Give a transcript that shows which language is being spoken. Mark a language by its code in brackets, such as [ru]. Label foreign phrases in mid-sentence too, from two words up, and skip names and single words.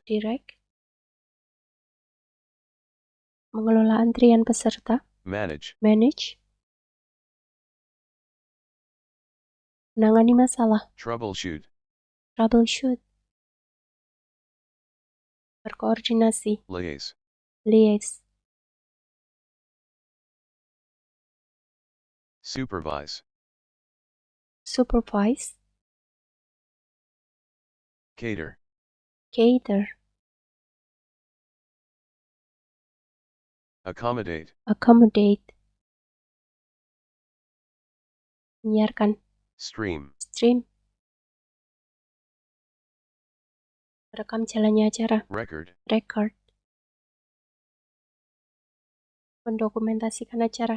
[id] direct, mengelola antrian peserta, [en] manage, [id] manage, menangani masalah, [en] troubleshoot, [id] troubleshoot, berkoordinasi, [en] liaise, liaise, supervise, supervise, cater, cater, accommodate, accommodate, [id] menyiarkan, [en] stream, [id] stream, merekam jalannya acara, [en] record, [id] record, mendokumentasikan acara,